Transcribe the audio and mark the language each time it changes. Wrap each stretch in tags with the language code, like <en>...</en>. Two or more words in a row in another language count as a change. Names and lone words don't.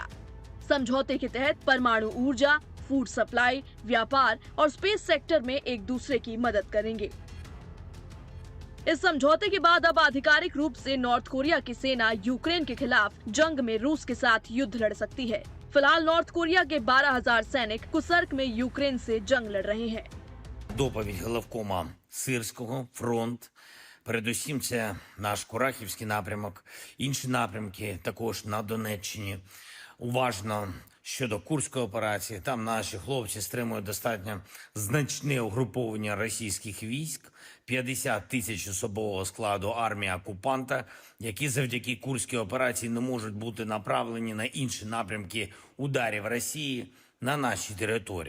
<hi>समझौते के तहत परमाणु ऊर्जा,</hi> <en>food supply,</en> <hi>व्यापार और</hi> <en>space sector</en> <hi>में एक दूसरे की मदद करेंगे। इस समझौते के बाद अब आधिकारिक रूप से नॉर्थ कोरिया की सेना यूक्रेन के खिलाफ जंग में रूस के साथ युद्ध लड़ सकती है। फिलहाल नॉर्थ कोरिया के 12,000 सैनिक कुसर्क में यूक्रेन से जंग लड़ रहे हैं।</hi> <uk>Доповідь головкома Сирського, фронт. Передусім це наш Курахівський напрямок, інші напрямки також на Донеччині. Уважно щодо Курської операції, там наші хлопці стримують достатньо значне угруповання російських військ, 50 тисяч особового складу армії окупанта, які завдяки Курській операції не можуть бути направлені на інші напрямки ударів Росії на нашій території.</uk>